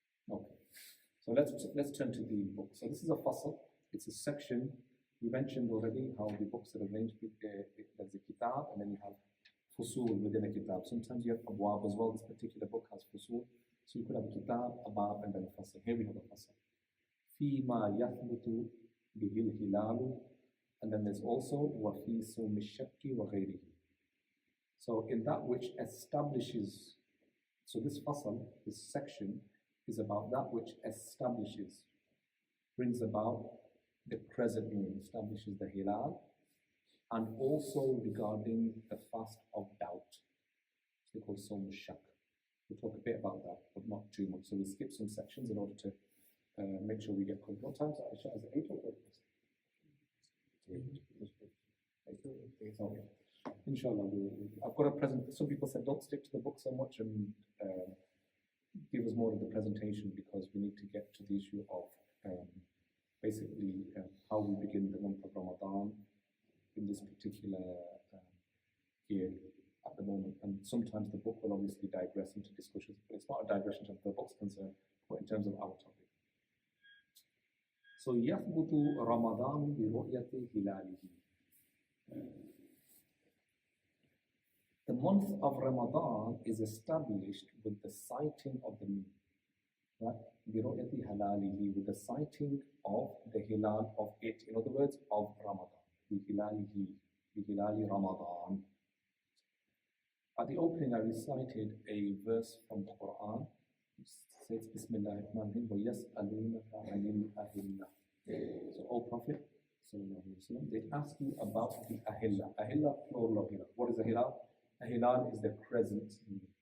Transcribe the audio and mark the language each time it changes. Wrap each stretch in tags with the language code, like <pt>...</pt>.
<en>Okay, so let's turn to the book. So this is a fasl. It's a section. We mentioned already how the books are arranged. There's a kitab, and then you have fusul within a kitab. Sometimes you have abwab as well. This particular book has fusul. So you could have a kitab, a bab, and then a fasl. Here we have a fasl.</en> <ar>فيما يثبت به الهلال,</ar> <en>and then there's also</en> <ar>وفي صوم الشك وغيره.</ar> <en>So in that which establishes, so this fasl, this section, is about that which establishes, brings about the crescent moon, establishes the hilal, and also regarding the fast of doubt. They call Sawm Shak. We'll talk a bit about that, but not too much. So we skip some sections in order to make sure we get covered. What time is it? Is it 8 or 8? Okay. Inshallah, I've got a present. Some people said don't stick to the book so much and give us more of the presentation, because we need to get to the issue of basically how we begin the month of Ramadan in this particular year at the moment. And sometimes the book will obviously digress into discussions, but it's not a digression in terms of the book's concerned, but in terms of our topic.</en> <ar>So يثبت رمضان برؤية هلاله.</ar> <en>The month of Ramadan is established with the sighting of the moon, right?</en> <ar>برؤية هلاله,</ar> <en>with the sighting of the hilal of it. In other words, of Ramadan.</en> <ar>بهلاله, بهلال Ramadan.</ar> <en>At the opening, I recited a verse from the Quran. It says, Bismillah ar-Rahman ar-Rahim,</en> <ar>وَيَسْأَلُونَكَ عَنِ الْأَهِلَّةِ.</ar> <en>So, O Prophet, they ask you about the ahilla. Ahilla, plural of hilal. What is a hilal? A hilal is the crescent moon.</en>